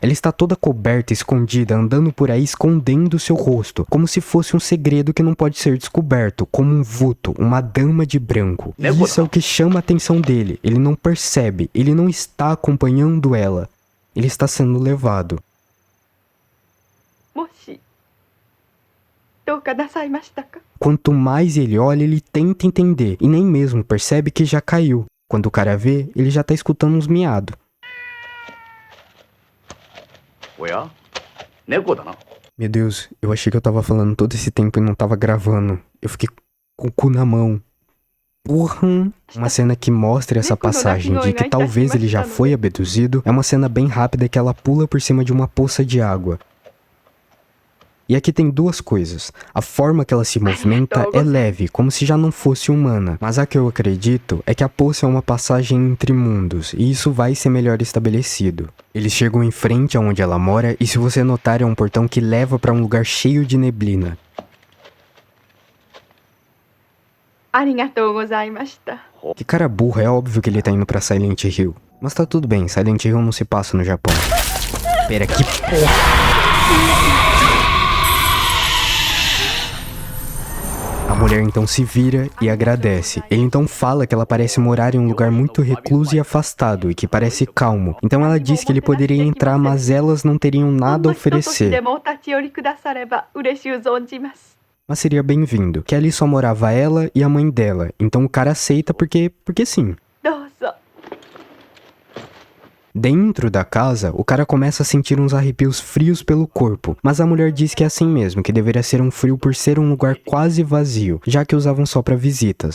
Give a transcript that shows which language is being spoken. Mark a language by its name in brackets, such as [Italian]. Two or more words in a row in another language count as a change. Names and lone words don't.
[Portuguese] Ela está toda coberta, escondida, andando por aí escondendo seu rosto, como se fosse um segredo que não pode ser descoberto, como um vulto, uma dama de branco. E isso é o que chama a atenção dele. Ele não percebe, ele não está acompanhando ela. Ele está sendo levado. [Japanese] もしどうかなさいましたか？ [Portuguese] Quanto mais ele olha, ele tenta entender e nem mesmo percebe que já caiu. Quando o cara vê, ele já tá escutando uns miados. [Japanese] おや猫だな。 [Portuguese] Meu Deus, eu achei que eu tava falando todo esse tempo e não tava gravando. Eu fiquei com o cu na mão. Porra! Uma cena que mostra essa passagem de que talvez ele já foi abduzido é uma cena bem rápida que ela pula por cima de uma poça de água. E aqui tem duas coisas. A forma que ela se movimenta é leve, como se já não fosse humana. Mas a que eu acredito é que a poça é uma passagem entre mundos, e isso vai ser melhor estabelecido. Eles chegam em frente aonde ela mora, e se você notar é um portão que leva para um lugar cheio de neblina. [Japanese] ありがとうございました。 [Portuguese] Que cara burro, é óbvio que ele tá indo pra Silent Hill. Mas tá tudo bem, Silent Hill não se passa no Japão. Pera, que porra! A mulher então se vira e agradece. Ele então fala que ela parece morar em um lugar muito recluso e afastado e que parece calmo. Então ela diz que ele poderia entrar, mas elas não teriam nada a oferecer. [Japanese] でもお立ち寄りくだされば嬉しゅう存じます。 [Portuguese] Mas seria bem-vindo, que ali só morava ela e a mãe dela. Então o cara aceita porque sim. [Japanese] どうぞ。 [Portuguese] Dentro da casa, o cara começa a sentir uns arrepios frios pelo corpo, mas a mulher diz que é assim mesmo, que deveria ser um frio por ser um lugar quase vazio, já que usavam só pra visitas.